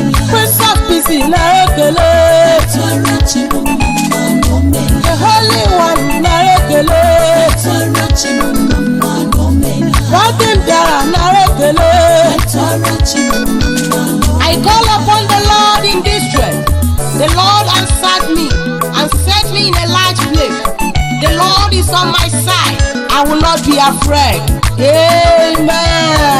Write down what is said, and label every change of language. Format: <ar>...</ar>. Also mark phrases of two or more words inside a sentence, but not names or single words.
<en>Prince of Peace,</en> <ig>na ekele.</ig> <en>The Holy One,</en> <ig>na ekele. Nwanne m bịara nara ekele.</ig> <en>I call upon the Lord in distress. The Lord answered me and set me in a large place. The Lord is on my side. I will not be afraid. Amen.</en>